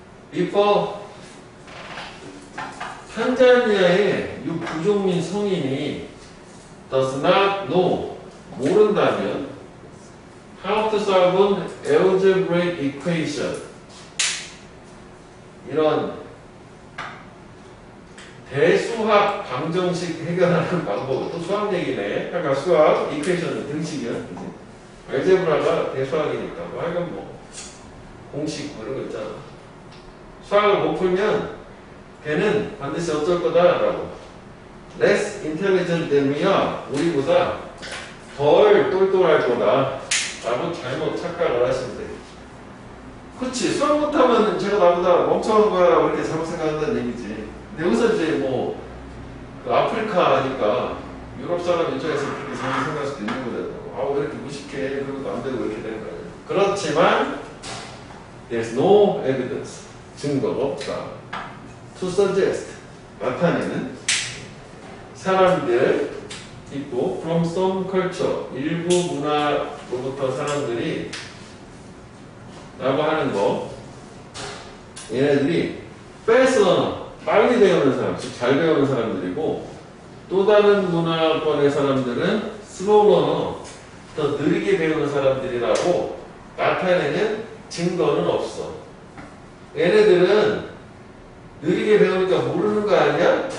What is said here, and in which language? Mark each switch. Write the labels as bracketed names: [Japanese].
[English] before [Korean] 탄자니아의 이 부족민 성인이 [English] does not know, [Korean] 모른다면 [English] how to solve an algebraic equation, [Korean] 이런 대수학 방정식 해결하는 방법. 또 수학 얘기네. 아까 수학, 이퀘이션은 등식이야. 알제브라가 대수학이니까. 뭐 하여간 뭐 공식 뭐 이런 거 있잖아. 수학을 못 풀면 걔는 반드시 어쩔 거다라고. [English] less intelligent than we are. [Korean] 우리보다 덜 똘똘할 거다 라고 잘못 착각을 하시면 돼. 그치. 수학 못하면 제가 나보다 멍청한 거야 라고 이렇게 잘못 생각한다는 얘기지. 근데 여기서 이제 뭐 그 아프리카니까 유럽 사람 입장에서 그렇게 생각할 수도 있는 거잖아요. 아, 왜 이렇게 무식해? 그런 것도 안 되고 이렇게 되는 거예요. 그렇지만 [English] there's no evidence. [Korean] 증거가 없다. [English] To suggest. [Korean] 나타내는 사람들 있고 [English] from some culture. [Korean] 일부 문화로부터 사람들이 라고 하는 거. 얘네들이 [English] fast learner. [Korean] 빨리 배우는 사람, 즉 잘 배우는 사람들이고 또 다른 문화권의 사람들은 [English] slow learner. [Korean] 더 느리게 배우는 사람들이라고 나타내는 증거는 없어. 얘네들은 느리게 배우니까 모르는 거 아니야?